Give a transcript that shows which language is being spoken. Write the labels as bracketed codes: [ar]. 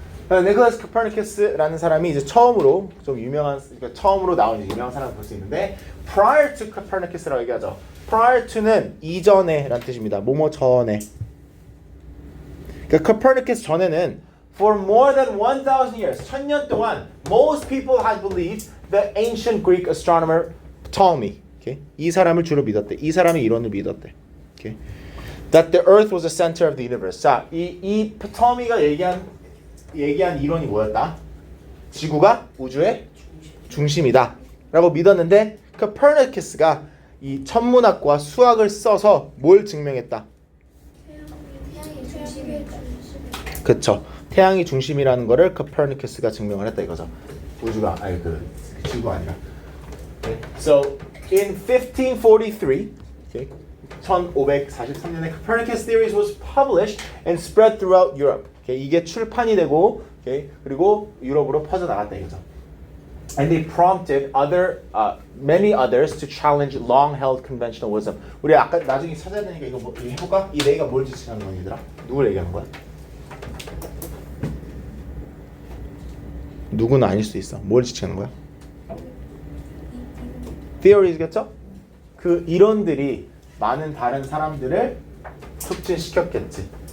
[ko] 니콜라스 코페르니쿠스라는 사람이 이제 처음으로 좀 유명한, 그러니까 처음으로 나온 유명한 사람을 볼 수 있는데, [en] prior to Copernicus [ko] 라고 얘기하죠. prior to는 이전에라는 뜻입니다. 뭐뭐 전에. 그러니까 Copernicus 전에는 [en] for more than 1,000 years, [ko] 1000년 동안 [en] most people had believed the ancient Greek astronomer Ptolemy. Okay? [ko] 이 사람을 주로 믿었대. 이 사람이 이론을 믿었대. [en] Okay? That the Earth was the center of the universe. [ko] 자, 이 Ptolemy가 얘기한 이론이 뭐였다? 지구가 우주의 중심이다 라고 믿었는데 Copernicus가 이 천문학과 수학을 써서 뭘 증명했다? 태양이 중심이다. 그쵸. 태양이 중심이라는 거를 Copernicus가 증명을 했다 이거죠. 지구가 아니라. [en] Okay. So in 1543, okay, [ko] 1543년에 [en] Copernicus theories was published and spread throughout Europe. Okay, [ko] 이게 출판이 되고, okay, 그리고 유럽으로 퍼져 나갔다 이거죠. [en] And they prompted many others to challenge long-held conventional wisdom. [ko] 우리 아까 나중에 찾아야 되니까 이거 해볼까? 이 네가 뭘 지칭하는 거야, 얘들아? 누굴 얘기하는 거야? 누구는 아닐 수 있어. 뭘 지칭하는 거야? theories겠죠? 그 이론들이 많은 다른 사람들을 촉진시켰겠지.